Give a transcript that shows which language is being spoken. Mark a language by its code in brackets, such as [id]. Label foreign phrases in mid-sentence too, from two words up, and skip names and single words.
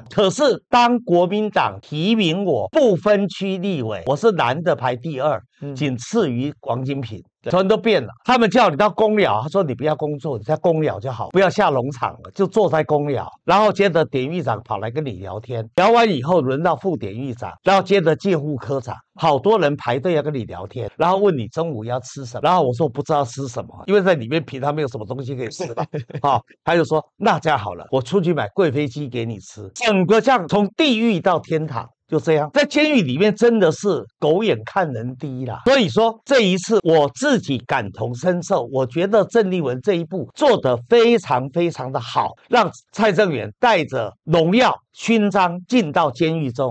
[zh] 可是當國民黨提名我不分區立委，我是男的排第2，僅次於王金平。全都變了，他們叫你到公寮，他說你不要工作，你在公寮就好，不要下農場了，就坐在公寮。然後接着典獄長跑來跟你聊天，聊完以後輪到副典獄長，然後接着戒護科長，好多人排隊要跟你聊天，然後問你中午要吃什麼，然後我說我不知道吃什麼，因為在裡面平常沒有什麼東西可以吃的。好，他就說那這樣好了，我出去買貴妃雞給你吃，整個這樣從地獄到天堂。就這樣，在監獄裡面真的是狗眼看人低啦。所以說這一次我自己感同身受，我覺得鄭麗文這一步做得非常非常的好，讓蔡正元帶着榮耀勳章進到監獄中。